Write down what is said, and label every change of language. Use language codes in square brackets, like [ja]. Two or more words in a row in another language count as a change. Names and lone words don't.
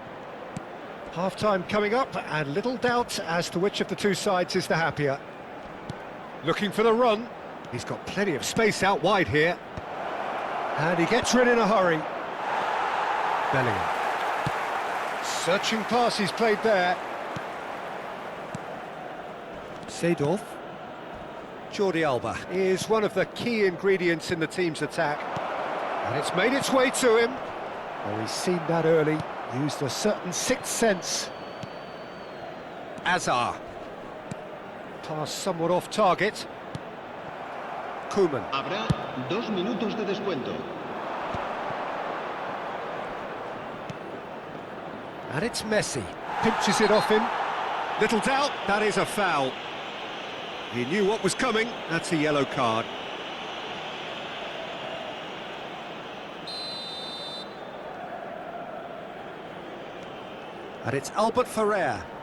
[en] Half-time coming up, and little doubt as to which of the two sides is the happier. Looking for the run. He's got plenty of space out wide here. And he gets rid in a hurry. Bellingham. Searching pass he's played there. Seedorf. Jordi Alba is one of the key ingredients in the team's attack. And it's made its way to him. Oh, he's seen that early. Used a certain sixth sense. Hazard. Pass somewhat off target. Koeman. [es] Habrá 2 minutos de descuento. [en] And it's Messi. Pinches it off him. Little doubt, that is a foul. He knew what was coming. That's a yellow card. And it's Albert Ferrer.